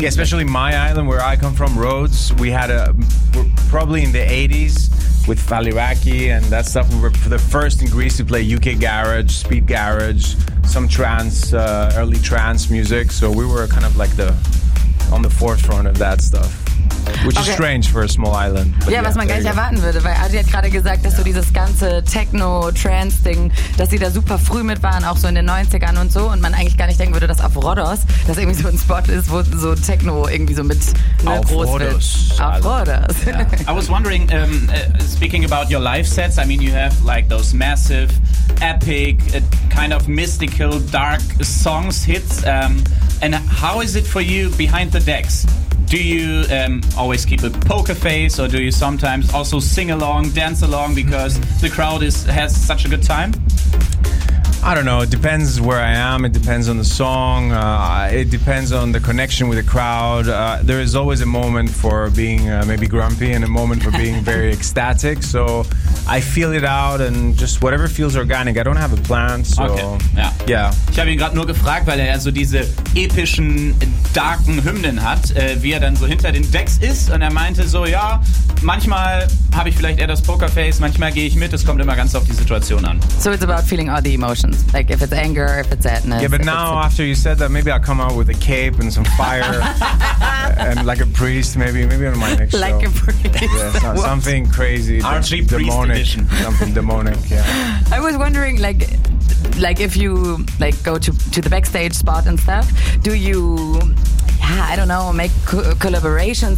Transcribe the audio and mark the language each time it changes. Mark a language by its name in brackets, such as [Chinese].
[English] Yeah, especially my island where I come from, Rhodes. We had probably in the 80s with Faliraki and that stuff. We were the first in Greece to play UK garage, speed garage, some trance, early trance music. So we were kind of like on the forefront of that stuff. Which is strange for a small island. [German] Ja, was man gar nicht erwarten würde, weil Adi hat gerade gesagt, dass so dieses ganze Techno-Trance-Ding, dass sie da super früh mit waren, auch so in den 90ern und so, und man eigentlich gar nicht denken würde, dass auf Rhodos das irgendwie so ein Spot ist, wo so Techno irgendwie so mit groß wird. Auf Rhodos. [English] Yeah. I was wondering, speaking about your live sets, I mean, you have like those massive, epic, kind of mystical, dark songs, hits, and how is it for you behind the decks? Do you always keep a poker face, or do you sometimes also sing along, dance along, because the crowd has such a good time? I don't know. It depends where I am. It depends on the song. It depends on the connection with the crowd. There is always a moment for being maybe grumpy and a moment for being very ecstatic. So I feel it out and just whatever feels organic. I don't have a plan. So, okay. Yeah. [German] Ich habe ihn gerade nur gefragt, weil er so diese epischen, darken Hymnen hat, wie er dann so hinter den Decks ist. Und er meinte so, ja, manchmal habe ich vielleicht eher das Pokerface, manchmal gehe ich mit. Es kommt immer ganz auf die Situation an. [English] So it's about feeling all the emotions. Like if it's anger, if it's sadness. Yeah, but now after you said that, maybe I'll come out with a cape and some fire and like a priest, maybe on my next show. Like a priest. Yeah, something crazy. Archie demonic. Priest edition. Something demonic, yeah. I was wondering, like if you like go to the backstage spot and stuff, do you, I don't know, make collaborations?